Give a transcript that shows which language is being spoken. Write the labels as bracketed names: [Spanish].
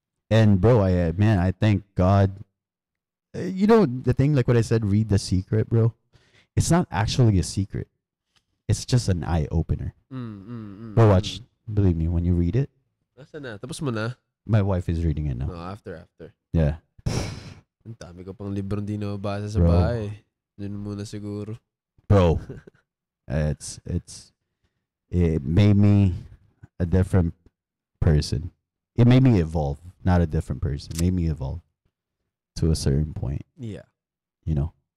[English] And bro, I thank God. You know the thing, like what I said, read The Secret, bro. It's not actually a secret. It's just an eye opener. Bro, watch. Believe me, when you read it. [Filipino] Nasaan na? Tapos mo na? [English] My wife is reading it now. No, after. Yeah. [Filipino] Ang dami ko pang libro hindi na mabasa sa bahay. Yun muna siguro. [English] Bro, it made me a different person. It made me evolve, not a different person. It made me evolve to a certain point. Yeah. You know.